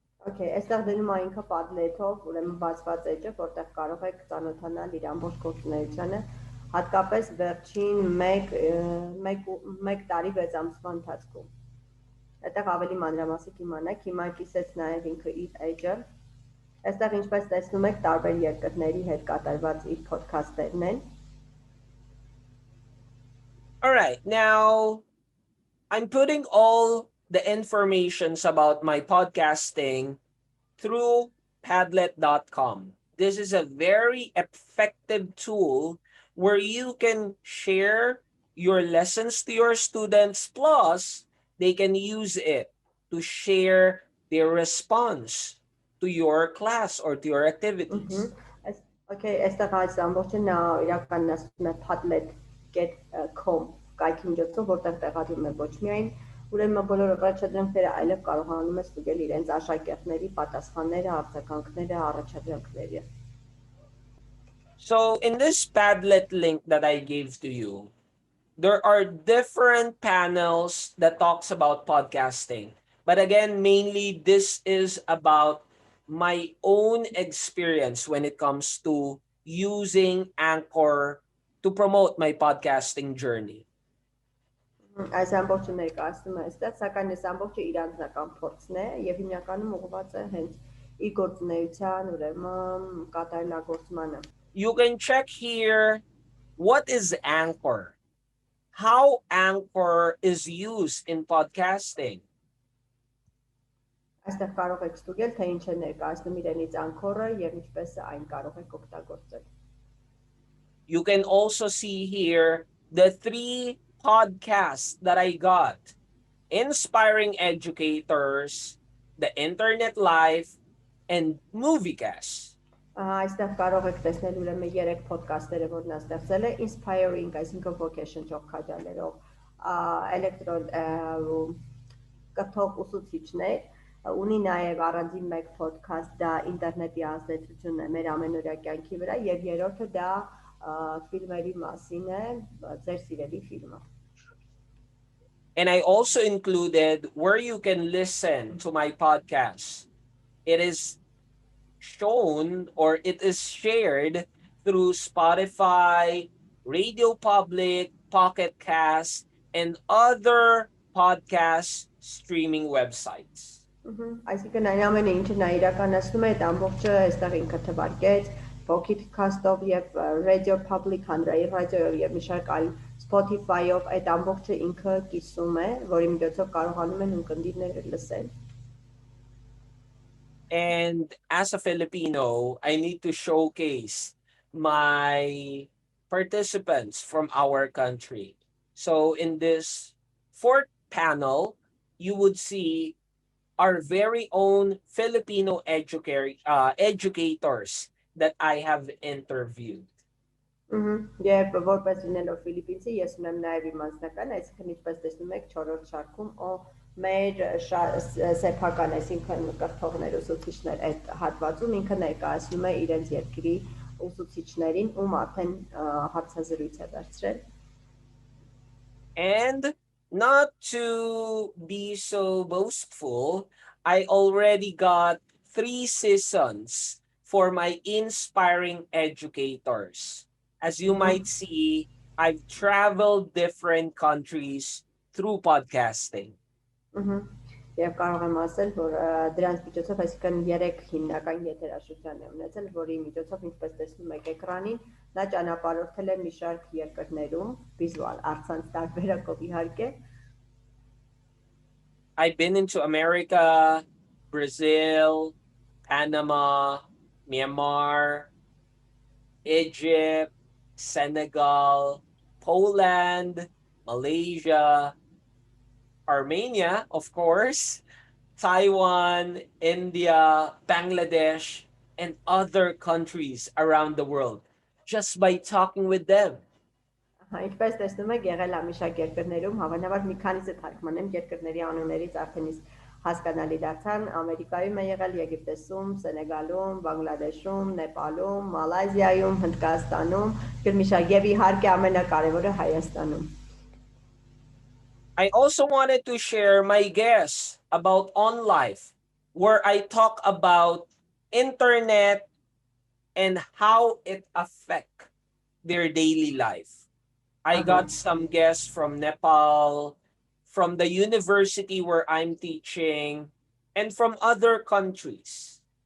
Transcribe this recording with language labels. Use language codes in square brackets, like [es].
[hy] Okay, այստեղ դնում է ինքը Padlet-ով, ուրեմն բացված էջը, որտեղ կարող եք ծանոթանալ իր ամբողջ գործունեությանը, հատկապես վերջին 1 տարի 6 ամսվա ընթացքում։ Այդտեղ ավելի մանրամասն կիմանաք, հիմա կիսեց նաև ինքը իր էջը։ Այստեղ ինչպես տեսնում եք, տարբեր երկրների հետ կատարված իր փոդքասթերն են։ [en] All right, now I'm putting all the informations about my podcasting through Padlet.com. this is a very effective tool where you can share your lessons to your students, plus they can use it to share their response to your class or to your activities. [hy] Okay, այստեղ այս ամբողջը նա իրականացնում է padlet.com կայքի միջոցով, որտեղ տեղադրում է ոչ միայն ուրեմն բոլոր առաջադրանքները, այլև կարողանում է ստուգել իրենց աշակերտների պատասխանները, արձագանքները, առաջադրանքները։ [en] So in this Padlet link that I gave to you, there are different panels that talks about podcasting. But again, mainly this is about my own experience when it comes to using Anchor to promote my podcasting journey. [hy] Այս ամբողջը ներկայացնում է այստեղ, սակայն այս ամբողջը իր անձնական փորձն է եւ հիմնականում ուղղված է հենց իր գործունեության ուրեմն կատարելագործմանը։ [en] You can check here what is Anchor, how Anchor is used in podcasting. [hy] Այստեղ կարող եք ստուգել, թե ինչ է ներկայացնում իրենից Anchor-ը եւ ինչպես է այն կարող եք օգտագործել։ [en] You can also see here the 3 podcasts that I got: Inspiring Educators, The Internet Life, and Moviecast. [hy] Այստեղ կարող եք տեսնել ուրեմն 3 ոդքասթերը, որ նա ստեղծել է, Inspiring, այսինքն ոգեշնչող քաջալերող, էլեկտրոն կրթող ուսուցիչներ, ունի նաև առանձին մեկ ոդքասթ, դա ինտերնետի ազդեցությունն է մեր ամենօրյա կյանքի վրա, եւ երրորդը դա ֆիլմերի մասին է, ձեր սիրելի ֆիլմը։ [en] And I also included where you can listen to my podcast. It is shown or it is shared through Spotify, Radio Public, Pocket Cast, and other podcast streaming websites. [hy] Այսինքն այն ամենը ինչը նա իրականացնում է, այդ ամբողջը այստեղ ինքը թվարկեց Pocket-cast-ով եւ Radio Public, հանրային ռադիոյով եւ մի շարք այլ Spotify-ով այդ ամբողջը ինքը կիսում է, որի միջոցով կարողանում են ունկնդիրները լսել։ [en] And as a Filipino, I need to showcase my participants from our country. So in this 4th panel, you would see our very own Filipino educators that I have interviewed. [hy] Եվ որպես լինելով Ֆիլիպինցի, ես ունեմ նաև իմ անձնական, այսինքն ինչպես տեսնում եք 4-րդ շարքում, մեր սեփական, այսինքն կրթողներ, ուսուցիչներ այդ հատվածում ինքը ներկայացնում է իրենց երկրի ուսուցիչներին, ում արդեն հարցազրույց է դարձրել։ [en] And not to be so boastful, I already got 3 seasons for my Inspiring Educators. As you might see, I've traveled different countries through podcasting. [hy] Եվ կարող եմ ասել, որ դրանց միջոցով այսինքն 3 հիմնական եթերաշրջան է ունեցել, որի միջոցով ինչպես տեսնում եք էկրանին, նա ճանապարհորդել է մի շարք երկրներում, վիզուալ առցանց տարբերակով իհարկե։ [en] I've been into America, Brazil, Panama, Myanmar, Egypt, Senegal, Poland, Malaysia, Armenia, of course, Taiwan, India, Bangladesh, and other countries around the world just by talking with them. [hy] Ինչպես տեսնում եք, եղել է մի շարք երկրներում, հավանաբար մի քանիսը թարգմանեմ երկրների անուններից արդեն իսկ հասկանալի դարձան, Ամերիկայում է եղել, Եգիպտեսում, Սենեգալում, Բանգլադեշում, Նեպալում, Մալայզիայում, Հնդկաստանում, մի շարք եւ իհարկե ամենակարևորը Հայաստանում։ [en] I also wanted to share my guess about On Life, where I talk about internet and how it affects their daily life. I got some guests from Nepal, from the university where I'm teaching, and from other countries.